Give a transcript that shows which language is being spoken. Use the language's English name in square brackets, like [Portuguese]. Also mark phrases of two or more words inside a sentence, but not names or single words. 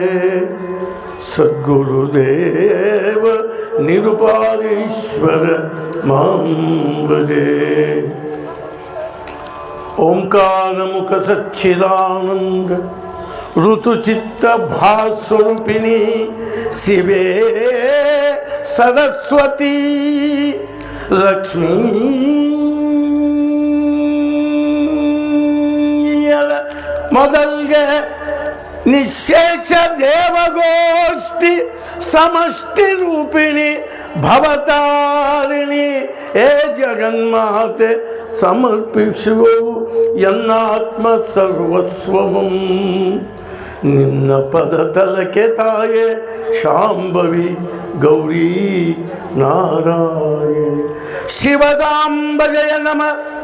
[Sanskrit] सद्गुरुदेव निरुपाधीश्वर महं भजे। ओंकार मुख सच्चिदानंद ऋतुचित्त भास्वरूपिणी शिवे सरस्वती लक्ष्मी ಮೊದಲ್ಗೆ ನಿಶೇಷ ದೇವಗೋಷ್ಠಿ ಸಮಷ್ಟಿ ರೂಪಿಣಿ [Kannada] ಭವತಾರಿಣಿ ಹೇ ಜಗನ್ಮಾತೆ ಸಮರ್ಪಿಸುವವು ಎನ್ನಾತ್ಮ ಸರ್ವಸ್ವವಂ ನಿನ್ನ ಪದ ತಲಕೆ ತಾಯೆ ಶಾಂಭವಿ ಗೌರಿ ನಾರಾಯಣಿ [Sanskrit] ಶಿವಸಾಂಬಜಯ ನಮಃ.